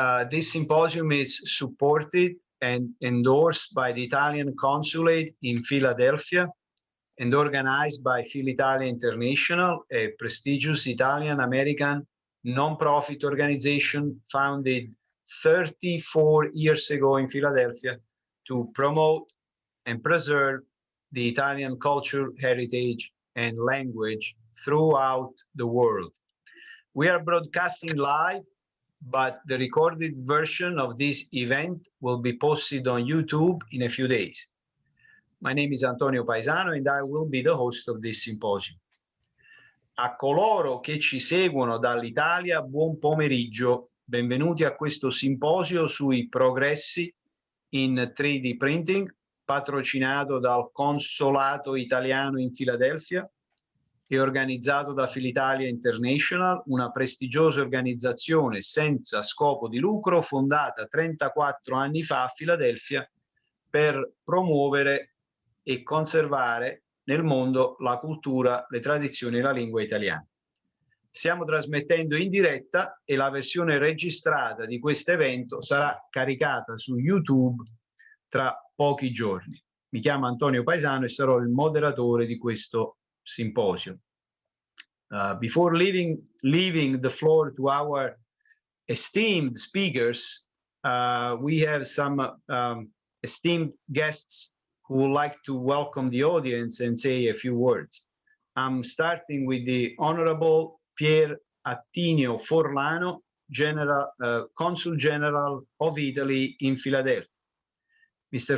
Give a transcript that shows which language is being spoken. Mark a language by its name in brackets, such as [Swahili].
[English] This symposium is supported and endorsed by the Italian Consulate in Philadelphia and organized by Philitalia International, a prestigious Italian-American non-profit organization founded 34 years ago in Philadelphia to promote and preserve the Italian culture, heritage, and language throughout the world. We are broadcasting live, but the recorded version of this event will be posted on YouTube in a few days. My name is Antonio Paesano and I will be the host of this symposium. [Italian] A coloro che ci seguono dall'Italia, buon pomeriggio. Benvenuti a questo simposio sui progressi in 3D printing, patrocinato dal Consolato Italiano in Filadelfia e organizzato da Philitalia International, una prestigiosa organizzazione senza scopo di lucro fondata 34 anni fa a Filadelfia per promuovere e conservare nel mondo la cultura, le tradizioni e la lingua italiana. Stiamo trasmettendo in diretta e la versione registrata di questo evento sarà caricata su YouTube tra pochi giorni. Mi chiamo Antonio Paesano e sarò il moderatore di questo simposio. [English] Before leaving the floor to our esteemed speakers, we have some esteemed guests who would like to welcome the audience and say a few words. I'm starting with the Honorable Pier Attilio Forlano, Consul General of Italy in Philadelphia. Mr.